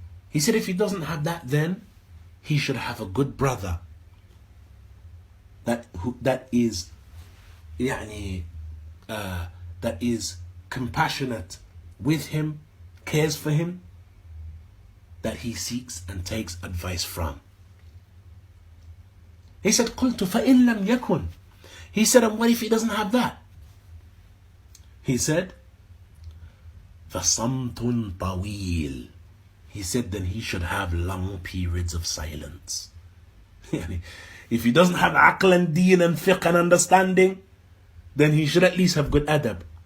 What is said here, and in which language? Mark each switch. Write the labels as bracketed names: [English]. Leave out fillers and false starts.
[English] He said, if he doesn't have that, then he should have a good brother that is that is compassionate with him, cares for him, that he seeks and takes advice from. He said, [Arabic] قلت فإن لم يكن. [English] He said, and what if he doesn't have that? He said, [Arabic] فصمت طويل. [English] He said, then he should have long periods of silence. If he doesn't have aql and deen and fiqh and understanding, then he should at least have good adab.